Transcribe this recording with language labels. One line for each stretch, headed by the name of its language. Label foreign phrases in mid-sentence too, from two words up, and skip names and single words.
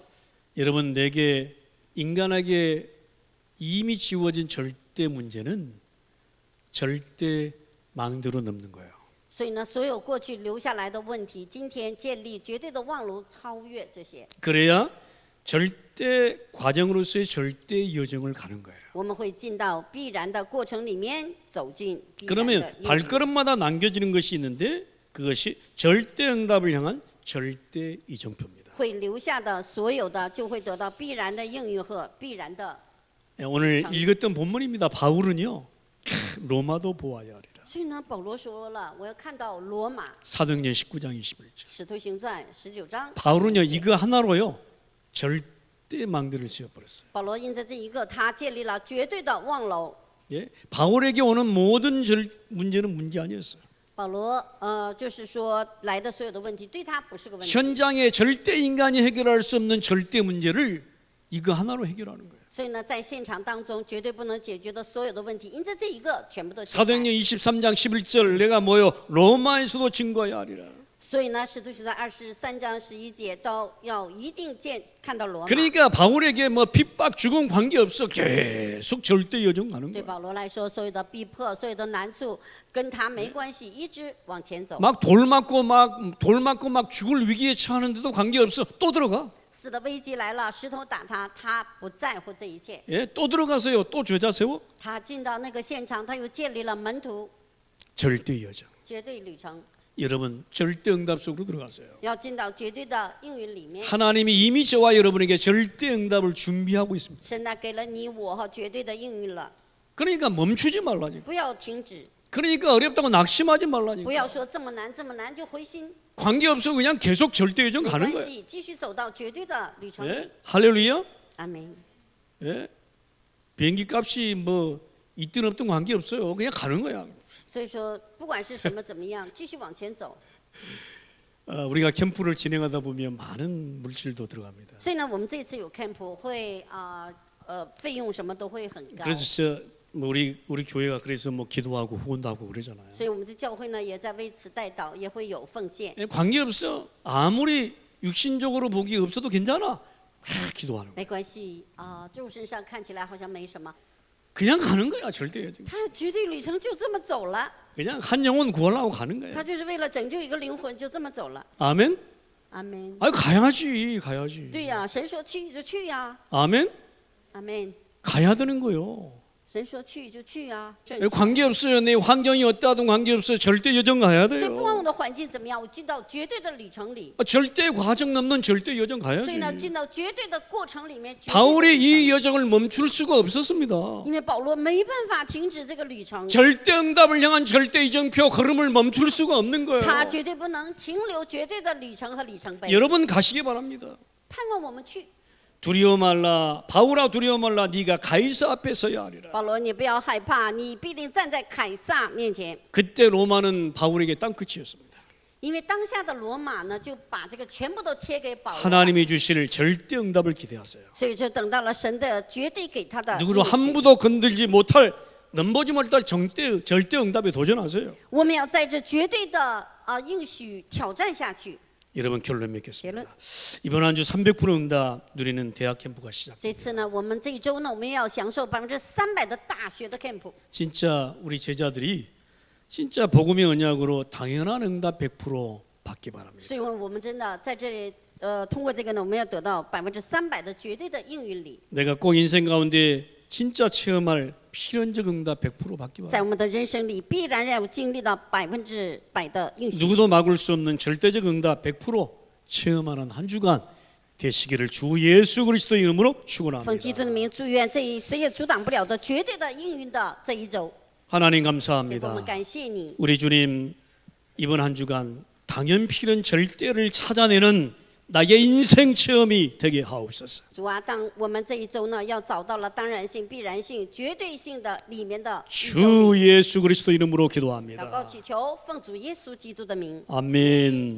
Korean: 여러분, 내게 인간에게 이미 지워진 절대 문제는 절대 망대로 넘는 거예요.
Chinese: 所以呢，所有过去留下来的问题，今天建立绝对的望楼，超越这些。
Korean: 그래야 절대 과정으로서의 절대 여정을 가는 거예요.
Chinese: 我们会进到必然的过程里面，走进必然的
Korean: 그러면
Chinese: 应允。
Korean: 발걸음마다 남겨지는 것이 있는데 그것이 절대 응답을 향한 절대 이정표입니다.
Chinese: 会留下的所有的，就会得到必然的应允和必然的。
Korean: 오늘 읽었던 본문입니다. 바울은요, 로마도 보아야 하리라.
Chinese: 所以呢，保罗说了，我要看到罗马。
Korean: 사도행전 19장 21절.
Chinese: 使徒行传19章。
Korean: 바울은요, 이거 하나로요 절대 망대를 씌워버렸어요.
Chinese: 保罗因着这一个，他建立了绝对的望楼。
Korean: 예? 바울에게 오는 모든 문제는 문제 아니었어요.
Chinese: 保罗就是说来的所有的问题，对他不是个问题。
Korean: 현장에 절대 인간이 해결할 수 없는 절대 문제를 이거 하나로 해결하는 거예요.
Chinese: 所以呢，在现场当中绝对不能解决的所有的问题，因着这一个全部都解决。
Korean: 사도행전 23장 11절 내가 뭐요 로마에서도 증거해야 하리라.
Chinese: 所以呢，使徒行传23章11节都要一定看到罗马。
Korean: 그러니까 바울에게 뭐 핍박 죽음 관계없어 계속 절대 여정 가는
Chinese: 对
Korean: 거야.
Chinese: 保罗来说，所有的逼迫、所有的难处跟他没关系，一直往前走。
Korean: 막 돌 맞고 막 죽을 위기에 처하는데도 관계없어 또 들어가.
Chinese: 死的危机来了，石头打他，他不在乎这一切。
Korean: 예, 또 들어가서요 또 죄자 세워.
Chinese: 他进到那个现场，他又建立了门徒
Korean: 절대 여정.
Chinese: 绝对旅程，
Korean: 여러분 절대 응답 속으로 들어가세요.
Chinese: 要进到绝对的应允里面。
Korean: 하나님이 이미 저와 여러분에게 절대 응답을 준비하고 있습니다.
Chinese: 神呢，给了你我和绝对的应允了，
Korean: 그러니까 멈추지 말라니까.
Chinese: 不要停止，
Korean: 그러니까 어렵다고 낙심하지
Chinese: 不
Korean: 말라니까.
Chinese: 要说这么难这么难就灰心，
Korean: 관계없어 그냥 계속 절대 여정
Chinese: 没
Korean: 가는
Chinese: 关
Korean: 거예요.
Chinese: 系，继续走到绝对的旅程里
Korean: 예? 。 할렐루야.
Chinese: 阿门。
Korean: 예? 비행기 값이 뭐 있든 없든 관계없어요. 그냥 가는 거야.
Chinese: 所以说，不管是什么怎么样，继续往前走。
Korean: 우리가 캠프를 진행하다 보면 많은 물질도 들어갑니다.
Chinese: 所以呢，我们这次有 camp 会费用什么都会很高。
Korean: 그래서 뭐 우리 교회가 그래서 뭐 기도하고 후원도 하고 그러잖아요.
Chinese: 所以我们的教会呢，也在为此代祷，也会有奉献。
Korean: 예, 관계없어. 아무리 육신적으로 복이 없어도 괜찮아. 기도하는 거야.
Chinese: 没关系肉身上看起来好像没什么，
Korean: 그냥 가는 거야 절대 여정.
Chinese: 他绝对旅程就这么走了，
Korean: 그냥 한 영혼 구하려고 가는
Chinese: 他
Korean: 거야.
Chinese: 就是为了拯救一个灵魂，就这么走了。
Korean: 아멘.
Chinese: 阿门。
Korean: 아 가야지.
Chinese: 对呀，神说去就去呀。
Korean: 아멘.
Chinese: 阿门。
Korean: 가야 되는 거요.
Chinese: 神说去就去啊，
Korean: 관계없어요. 내 환경이 어떠하든 관계없어요. 절대 여정 가야
Chinese: 所以不管
Korean: 돼요.
Chinese: 我的环境怎么样，我进到绝对的旅程里。
Korean: 절대 과정 넘는 절대 여정
Chinese: 所以呢，
Korean: 가야지.
Chinese: 进到绝对的过程里面，绝对的
Korean: 바울이
Chinese: 旅程
Korean: 이 여정을 멈출 수가 없었습니다.
Chinese: 因为保罗没办法停止这个旅程，
Korean: 절대 응답을 향한 절대 이정표 걸음을 멈출 수가 없는 거예요.
Chinese: 他绝对不能停留绝对的旅程和里程碑。
Korean: 여러분 가시기 바랍니다.
Chinese: 盼望我们去，
Korean: 두려워 말라. 바울아 두려워 말라. 네가 가이사 앞에 서야 하리라.
Chinese: 保罗，你不要害怕，你必定站在凯撒面前。
Korean: 그때 로마는 바울에게 땅끝이었습니다.
Chinese: 因为当下的罗马呢，就把这个全部都贴给保罗了，
Korean: 하나님이 주실 절대 응답을 기대하세요.
Chinese: 所以就等到了神的绝对给他的应
Korean: 누구로
Chinese: 许。
Korean: 함부도 건들지 못할 넘보지 못할 절대 응답에 도전하세요.
Chinese: 我们要在这绝对的应许挑战下去。
Korean: 여러분 결론 맺겠습니다. 이번 한 주 300% 응답 누리는 대학 캠프가 시작.
Chinese: 这次呢，我们这一周呢，我们要享受300%的大学的 camp。
Korean: 진짜 우리 제자들이 진짜 복음의 언약으로 당연한 응답 100% 받기 바랍니다.
Chinese: 所以我们真的在这里，通过这个呢，我们要得到300%的绝对的应允里，
Korean: 내가 꼭 인생 가운데 진짜 체험할 필연적 응답 100% 받기
Chinese: 在
Korean: 바랍니다.
Chinese: 我们的人生里必然要经历到100%的应许。
Korean: 누구도 막을 수 없는 절대적 응답 100% 체험하는 한 주간 되시기를 주 예수 그리스도의 이름으로
Chinese: 奉基
Korean: 축원합니다.
Chinese: 督的名祝愿这一谁也阻挡不了的绝对的应允的这一周。
Korean: 하나님
Chinese: 我们
Korean: 감사합니다.
Chinese: 感谢你，
Korean: 우리 주님 이번 한 주간 당연 필연 절대를 찾아내는 나의 인생 체험이 되게 하옵소서.
Chinese: 主啊，当我们这一周呢，要找到了当然性、必然性、绝对性的里面的一周
Korean: 주
Chinese: 里
Korean: 예수 그리스도 이름으로
Chinese: 祷告
Korean: 기도합니다.
Chinese: 祈求，奉主耶稣基督的名。
Korean: 아멘.